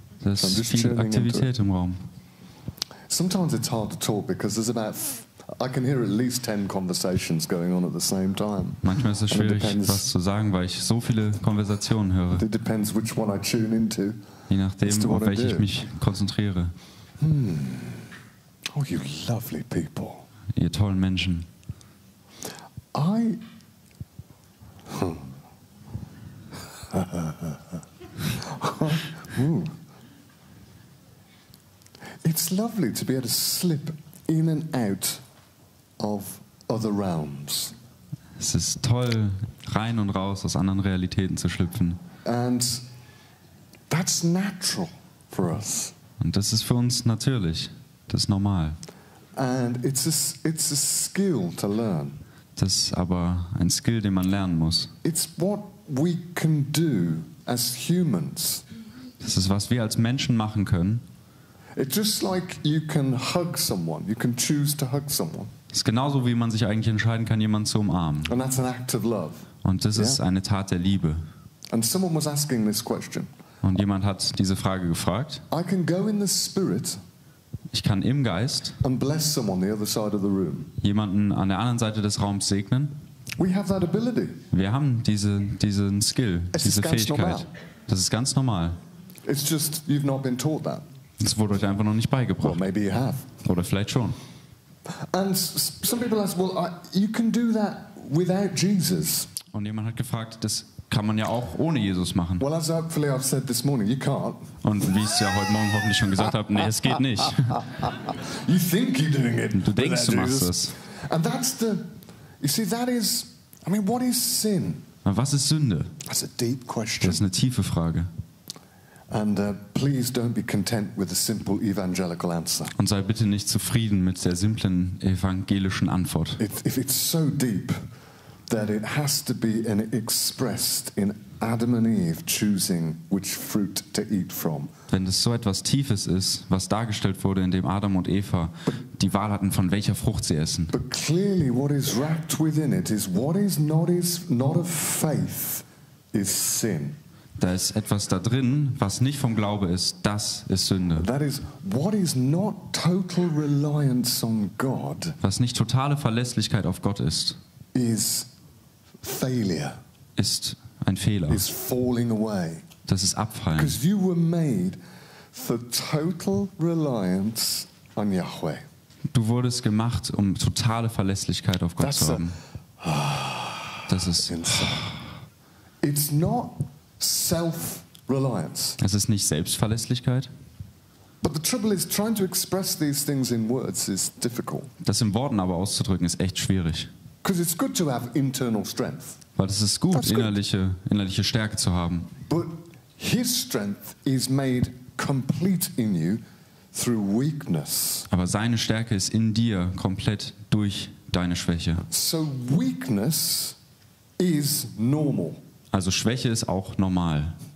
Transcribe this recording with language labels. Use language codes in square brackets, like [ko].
[de] Das ist viel Aktivität im Raum. [en] Sometimes it's hard to talk because there's I can hear at least 10 conversations going on at the same time. [de] Manchmal ist es schwierig, was zu sagen, weil ich so viele Konversationen höre. [en] It depends which one I tune into. [de] Je nachdem, auf welche ich mich konzentriere. [en] Oh, you lovely people. [de] Ihr tollen Menschen. [en] It's lovely to be able to slip in and out of other realms. [de] Es ist toll, rein und raus aus anderen Realitäten zu schlüpfen. [en] And that's natural for us. [de] Und das ist für uns natürlich. Das ist normal. [en] And it's a skill to learn. [de] Das ist aber ein Skill, den man lernen muss. [en] It's what we can do as humans. [de] Das ist, was wir als Menschen machen können. [en] It's just like you can hug someone. You can choose to hug someone. [de] Es ist genauso, wie man sich eigentlich entscheiden kann, jemanden zu umarmen. [en] And that's an act of love. [de] Und das ist eine Tat der Liebe. [en] And someone was asking this question. [de] Und jemand hat diese Frage gefragt. [en] I can go in the spirit [de] Ich kann im Geist [en] and bless someone the other side of the room. [de] Jemanden an der anderen Seite des Raums segnen. [en] We have that ability. [de] Wir haben diesen Skill, diese Fähigkeit. Das ist ganz normal. [en] It's just you've not been taught that. [de] Das wurde euch einfach noch nicht beigebracht. [en] Well, maybe you have. [de] Oder vielleicht schon. [en] And some people ask, well, you can do that without Jesus. [de] Und jemand hat gefragt, das kann man ja auch ohne Jesus machen. [en] Well, as hopefully I've said this morning, you can't. [de] Und wie ich es ja heute Morgen hoffentlich schon gesagt habe, nee, es geht nicht. [en] You think you're doing it. [de] Du denkst, du machst es. [en] And that's you see, that is, I mean, what is sin? [de] Aber was ist Sünde? [en] That's a deep question. [de] Das ist eine tiefe Frage. [en] And please don't be content with a simple evangelical answer. [de] Und sei bitte nicht zufrieden mit der simplen evangelischen Antwort. [en] If it's so deep that it has to be expressed in Adam and Eve choosing which fruit to eat from. [de] Wenn das so etwas Tiefes ist, was dargestellt wurde, in dem Adam und Eva die Wahl hatten, von welcher Frucht sie essen. [en] But clearly what is wrapped within it is what is not of faith is sin. [de] Da ist etwas da drin, was nicht vom Glaube ist, das ist Sünde. [en] That is what is not total reliance on God. [de] Was nicht totale Verlässlichkeit auf Gott ist, [en] is failure. [de] Ist ein Fehler. [en] Is falling away. [de] Das ist Abfallen. [en] Because you were made for total reliance on Yahweh. [de] Du wurdest gemacht, um totale Verlässlichkeit auf Gott zu haben. Das ist. [en] It's not self-reliance. [de] Es ist nicht Selbstverlässlichkeit. [en] But the trouble is, trying to express these things in words is difficult. [de] Das in Worten aber auszudrücken ist echt schwierig. [en] Because it's good to have internal strength. [de] Weil es ist gut, innerliche Stärke zu haben. [en] But His strength is made complete in you through weakness. [de] Aber seine Stärke ist in dir komplett durch deine Schwäche. [en] So weakness is normal. [de] Also Schwäche ist auch normal.